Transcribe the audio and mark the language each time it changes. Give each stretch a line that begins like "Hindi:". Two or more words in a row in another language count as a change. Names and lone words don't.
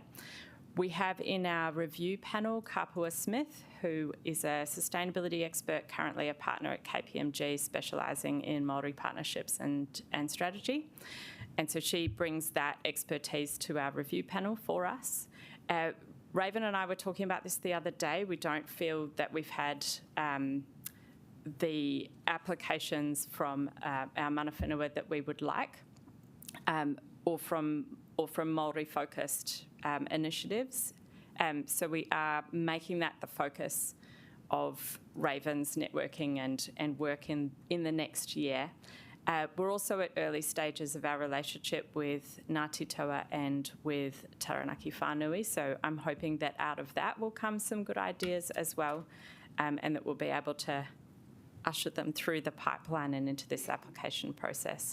English: We have in our review panel Kapua Smith, who is a sustainability expert, currently a partner at KPMG, specialising in Māori partnerships and strategy. And so she brings that expertise to our review panel for us. Raven and I were talking about this the other day. We don't feel that we've had the applications from our
Māori: mana whenua
English: that we would like, or from Māori-focused initiatives. So we are making that the focus of Raven's networking and work in the next year. We're also at early stages of our relationship with Ngāti Toa and with Taranaki Whānui, so I'm hoping that out of that will come some good ideas as well, and that we'll be able to usher them through the pipeline and into this application process.